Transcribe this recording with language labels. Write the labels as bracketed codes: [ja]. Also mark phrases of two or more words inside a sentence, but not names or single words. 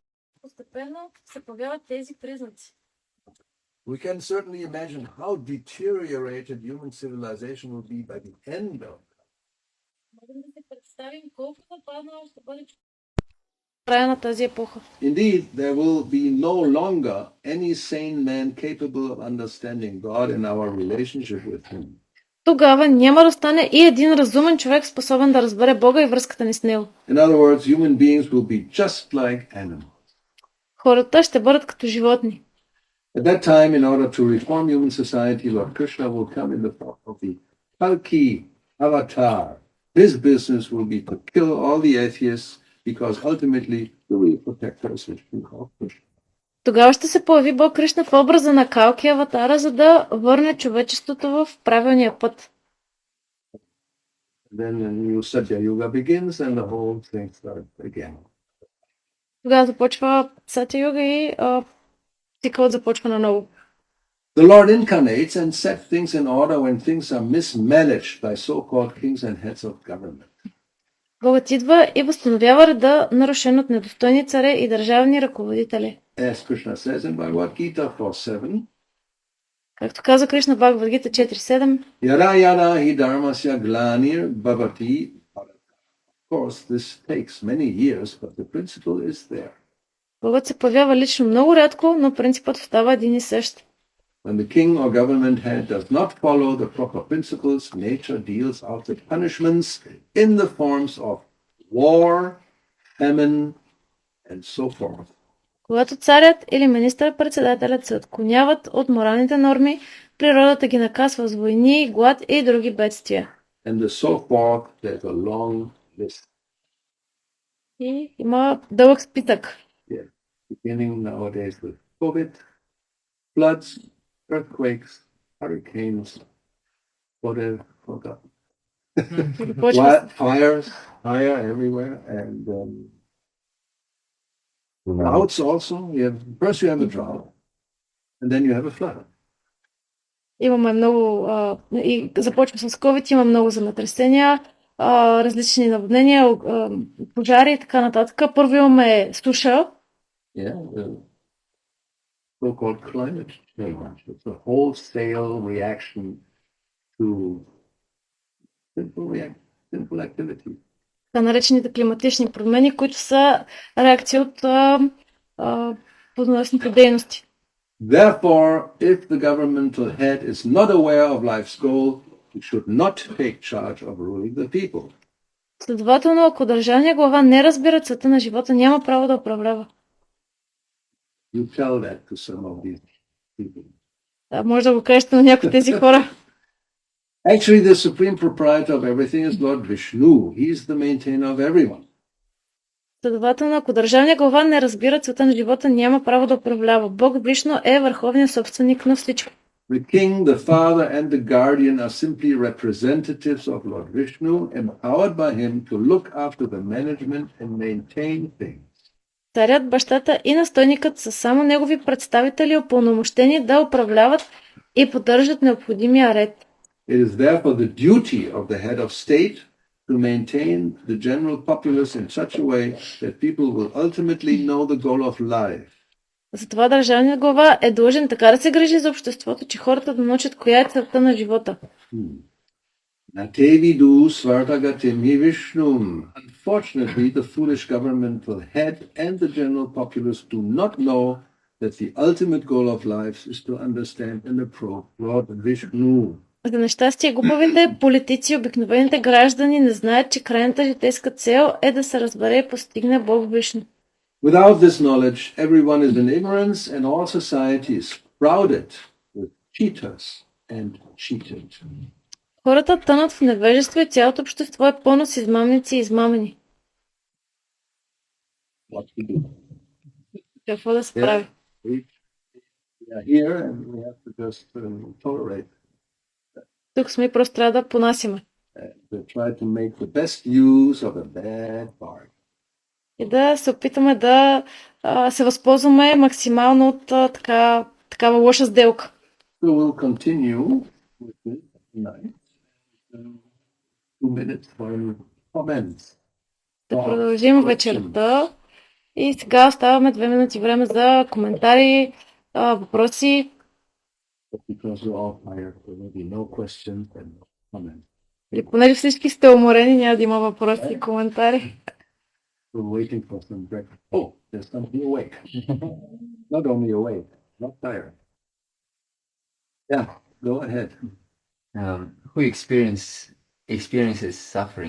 [bg] Постепенно се появяват тези признаци. [en] We can certainly imagine how deteriorated human civilization will be by the end of it. [bg] Можем да се представим колко нападнало ще бъде края на тази епоха. [en] Indeed, there will be no longer any sane man capable of understanding God and our relationship with Him. [bg] Тогава няма да остане и един разумен човек, способен да разбере Бога и връзката ни с Него. [en] In other words, human beings will be just like animals. [bg] Хората ще бъдат като животни. [en] At that time, in order to reform human society, Lord Krishna will come in the form of the Kalki avatar. His business will be to kill all the atheists because ultimately the real protectors is Krishna. [bg] Тогава ще се появи Бог Кришна в образа на Калки аватара, за да върне човечеството в правилния път. [en] Then a new Satya Yuga begins and the whole thing starts again. [bg] Тогава започва Сатя Юга и цикълът започва наново. [en] The Lord incarnates and sets things in order when things are mismanaged by so-called kings and heads of government. [bg] Богът идва и възстановява реда, нарушен от недостойни царе и държавни ръководители. [en] As Krishna says in Bhagavad Gita 4:7, [bg] Както каза Кришна в Бхагавад Гита 4.7, [sa] यदा यदा हि धर्मस्य ग्लानिर् भवति. [en] Of course, this takes many years, but the principle is there. [bg] Богът се появява лично много рядко, но принципът остава един и същ. [en] When the king or government head does not follow the proper principles, nature deals out the punishments in the forms of war, famine, and so forth. [bg] Когато царят или министър-председателят се отклоняват от моралните норми, природата ги наказва с войни, глад и други бедствия. [en] And the so forth, there's a long list. И има дълъг списък. Yeah. Beginning nowadays with COVID, floods, earthquakes, hurricanes, whatever, forgotten. Fire everywhere, and droughts also. First you have a drought, and then you have a flood. [bg] Имаме много, и започва с COVID, има много земетресения, различни наводнения, пожари и така нататък. Първо имаме суша. [en] Yeah, the so-called climate change. It's a wholesale reaction to simple activity. [bg] Така наречените климатични промени, които са реакции от плодоносните дейности. [en] Therefore, if the governmental head is not aware of life's goal, he should not take charge of ruling the people. [bg] Следователно, ако държавният глава не разбира целта на живота, няма право да управлява. [en] You tell that to some of these people. [bg] Да, може да го кажете на някои тези хора. [en] Actually, the supreme proprietor of everything is Lord Vishnu. He is the maintainer of everyone. [bg] Следователно, ако държавният глава не разбира целта на живота, няма право да управлява. Бог Вишну е върховният собственик на всичко. [en] The king, the father, and the guardian are simply representatives of Lord Vishnu, empowered by him to look after the management and maintain things. [bg] Царят, бащата и настойникът са само негови представители, упълномощени да управляват и поддържат необходимия ред. [en] It is therefore the duty of the head of state to maintain the general populace in such a way that people will ultimately know the goal of life. [bg] Затова държавният глава е длъжен така да се грижи за обществото, че хората да научат коя е целта на живота. [sa] न ते विदुः स्वार्थगतिं हि विष्णुम्. [en] Unfortunately, the foolish governmental head and the general populace do not know that the ultimate goal of life is to understand and approach Lord Vishnu. [bg] За нещастие, глупавите политици и обикновените граждани не знаят, че крайната житейска цел е да се разбере и постигне Бог Вишну. [en] Without this knowledge, everyone is in ignorance and all society is crowded with cheaters and cheated. [bg] Хората тънат в невежество и цялото общество е пълно с измамници и измамени. [en] What to do? [bg] Какво да се прави? [en] We are here and we have to just tolerate [bg] Тук сме и просто трябва да понасиме. [en] to try to make the best use of a bad part. [bg] И да се опитаме да се възползваме максимално от такава лоша сделка. [en] So we'll continue with this tonight. 2 minutes for comments. [bg] Да продължим вечерта. И сега оставаме 2 минути време за коментари, въпроси. [en] Because you're all tired, there will be no questions and no comments. [bg] И понеже всички сте уморени, няма да има въпроси и коментари. [en] We're waiting for some breakfast. Oh, there's somebody awake. Not only awake, not tired. Yeah, go ahead. Who experiences suffering?